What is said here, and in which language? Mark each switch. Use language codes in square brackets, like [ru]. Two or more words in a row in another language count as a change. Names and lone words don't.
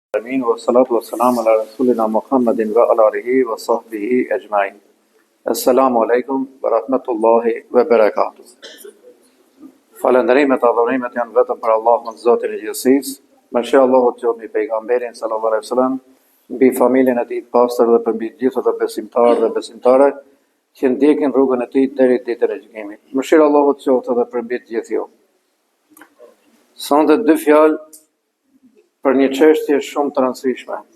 [ar] آمين والصلاة والسلام على رسولنا محمد وعلى آله وصحبه أجمعين. السلام عليكم ورحمة الله وبركاته. [sq] Falënderimet, adhurimet janë vetëm për Allahun, Zotin e gjithësisë. Mëshira e Allahut qoftë mbi pejgamberin [ar] صلى الله عليه وسلم, [sq] mbi familjen e tij të pastër dhe për mbi të gjithë ata besimtarë dhe besimtare që ndjekin rrugën e tij deri në ditën e gjykimit. Mëshira e Allahut qoftë edhe për mbi të gjithë ju. Sonte dy fjalë për një çështje shumë të rëndësishme.